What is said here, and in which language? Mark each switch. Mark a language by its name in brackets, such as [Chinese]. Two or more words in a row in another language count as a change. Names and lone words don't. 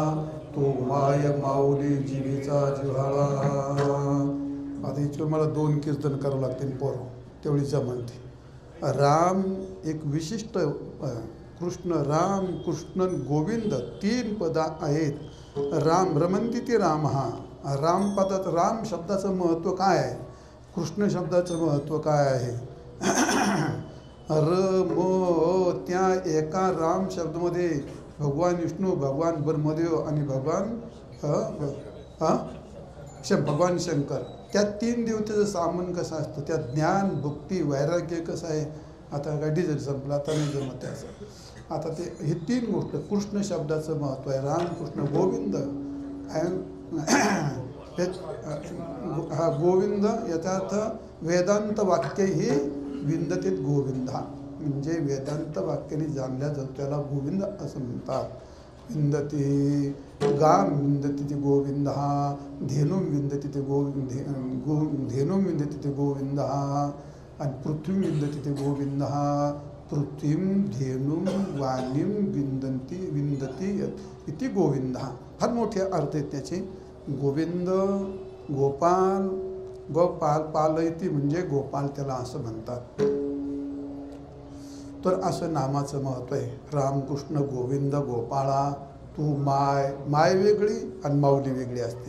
[Marathi] तो माय माऊली जीवीचा जिव्हाळा आता इथं मला 2 कीर्तन करावं लागतील पोरं तेवढीच्या म्हणते राम एक विशिष्ट कृष्ण राम कृष्ण गोविंद 3 पदा आहेत [Sanskrit] राम रमंती ते राम [Marathi] हा राम पदात राम शब्दाचं महत्त्व काय आहे कृष्ण शब्दाचं महत्त्व काय आहे त्या एका राम शब्दामध्ये भगवान विष्णू भगवान ब्रह्मदेव आणि भगवान शंकर त्या 3 देवतेचं सामान कसं असतं त्यात ज्ञान भक्ती वैराग्य कसं आहे आता काय डिझेल संपलं आता नाही जमत त्याचं आता ते हे 3 गोष्ट कृष्ण शब्दाचं महत्त्व आहे राम कृष्ण गोविंद हा गोविंद याचा अर्थ वेदांत वाक्य ही विंदतीत गोविंदा म्हणजे वेदांत वाक्याने जाणल्या जातो त्याला गोविंद असं म्हणतात [Sanskrit] विंदती गाम विंदती ते गोविंद धेनुम विंदती ते धेनुम विंदती ते गोविंद आणि पृथ्वीम विंदती ते गोविंद पृथ्वीम धेनुम वाणीम विंदती इति गोविंद [Marathi] फार मोठे अर्थ आहेत त्याचे गोविंद गोपाल पालयती म्हणजे गोपाल त्याला असं म्हणतात तर असं नामाचं महत्त्व आहे रामकृष्ण गोविंद गोपाळा तू माय, माय वेगळी आणि माऊली वेगळी असते.